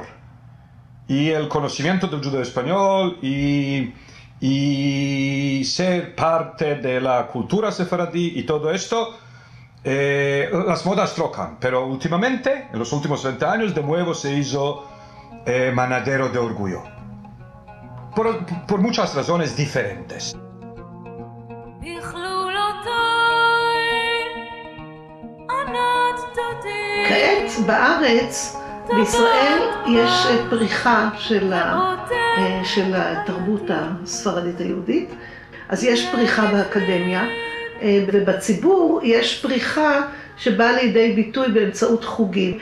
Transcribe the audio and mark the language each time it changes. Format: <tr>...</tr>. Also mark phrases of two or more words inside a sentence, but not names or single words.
<es>Y el conocimiento del judeo español y ser parte de la cultura sefaradí y todo esto, las modas trocan, pero últimamente, en los últimos 20 años, de nuevo se hizo manadero de orgullo. Por muchas razones diferentes.</es> <he>כעת בארץ, בישראל, יש פריחה של התרבות הספרדית היהודית. אז יש פריחה באקדמיה, ובציבור יש פריחה שבאה לידי ביטוי באמצעות חוגים.</he>